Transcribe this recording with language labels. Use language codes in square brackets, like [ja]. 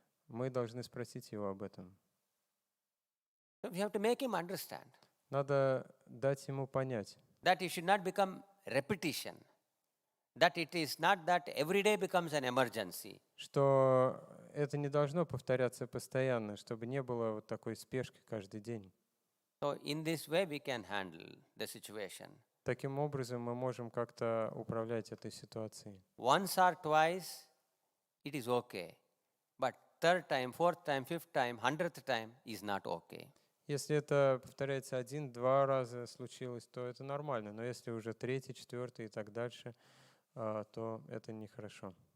[ru] Мы должны спросить его об этом. [en] We have to make him understand [ru] Надо дать ему понять, [en] that it should not become repetition, that it is not that every day becomes an emergency. [ru] что это не должно повторяться постоянно, чтобы не было вот такой спешки каждый день. [en] So in this way we can handle the situation. [ru] Таким образом мы можем как-то управлять этой ситуацией. [en] Once or twice, it is okay. But third time, fourth time, fifth time, 100th time is not okay. [ru] Если это повторяется 1-2 раза случилось, то это нормально. Но если уже 3-й, 4-й и так дальше, то это нехорошо.